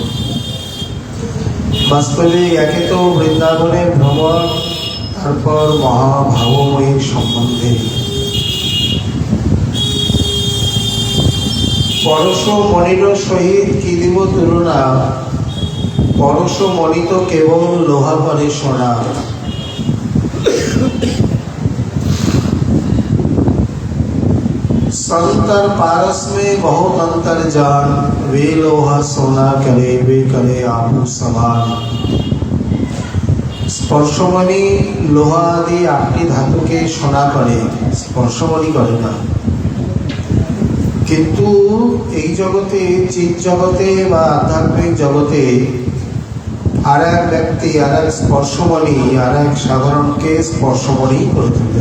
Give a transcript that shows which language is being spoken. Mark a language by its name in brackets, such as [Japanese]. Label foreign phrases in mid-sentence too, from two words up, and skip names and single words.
[Bangla] বাস্তবে একে তো বৃন্দাবনের ভ্রমর, তারপর মহাভাবময়ীর সম্বন্ধে। পরশ মণির সহিত কি দিব তুলনা, পরশ মণি তো কেবল লোহা করে সোনা। [Hindi] संतर पारस में बहुत अंतर जान, वे लोहा सोना करे वे करे आपू समान। [Bangla] স্পর্শমণি লোহা আদি 8টি ধাতুকে সোনা করে, স্পর্শমণি করে না। কিন্তু এই জগতে, চিৎ জগতে বা আধ্যাত্মিক জগতে আর এক ব্যক্তি, আর এক স্পর্শমণি, আর এক সাধারণকে স্পর্শমণি করে তুলবে।